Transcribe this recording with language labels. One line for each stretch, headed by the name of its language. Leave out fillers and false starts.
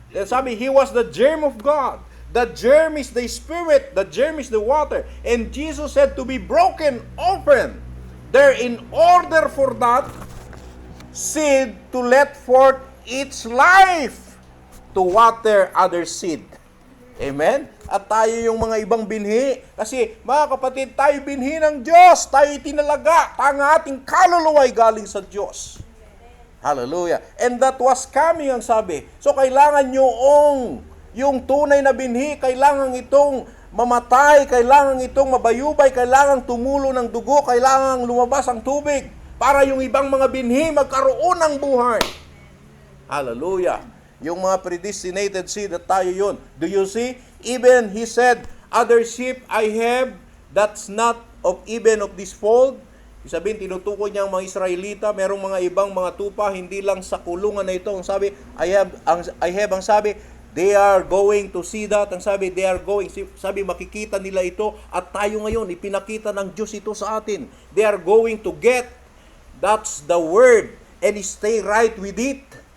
English: Then
Filipino: sabi,
English: He was the germ of God. The germ is the Spirit. The germ is the water. And Jesus had to be broken open there in order for that seed to let forth its life to water other seed. Amen?
Filipino: At tayo yung mga ibang binhi. Kasi, mga kapatid, tayo binhi ng Diyos. Tayo itinalaga. Ang ating kaluluwa ay galing sa Diyos. Hallelujah.
English: And that was coming,
Filipino: ang sabi. So, kailangan yung tunay na binhi, kailangan itong mamatay, kailangan itong mabayubay, kailangan tumulo ng dugo, kailangan lumabas ang tubig para yung ibang mga binhi magkaroon ng buhay. Hallelujah. Yung mga predestinated seed at tayo yun.
English: Do you see? Even He said, other sheep I have that's not of even of this fold.
Filipino: Sabihin, tinutukoy niya ang mga Israelita, merong mga ibang mga tupa, hindi lang sa kulungan na ito. Ang sabi,
English: I have,
Filipino: ang sabi,
English: they are going to see that.
Filipino: Ang sabi,
English: they are going,
Filipino: sabi, makikita nila ito. At tayo ngayon, ipinakita ng Diyos ito sa atin.
English: They are going to get. That's the word. And stay right with it.